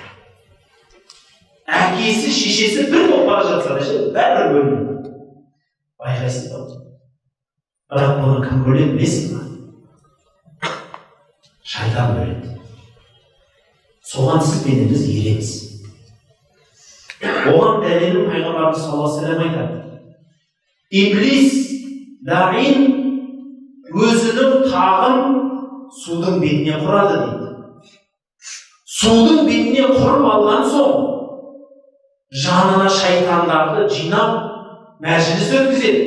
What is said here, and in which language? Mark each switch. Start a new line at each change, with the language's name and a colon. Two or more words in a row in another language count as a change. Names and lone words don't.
Kazakh: Әкесі, шешесі бір болып бара жатса да ше, бәрібір бөлінеді. Байқайсыз ба? Бірақ бұны кім бөледі, білесіз ба? Шайтан бөледі. Соған сіз меніміз ереміз. Оған дәлелін пайғамбарымыз саллаллаху алейхи ва саллям айтады. Иблис даин өзінің тағын судың бетіне құрады дейді. Судың бетіне құрып алған соң жанына шайтандарды жинап мәжіліс өткізеді.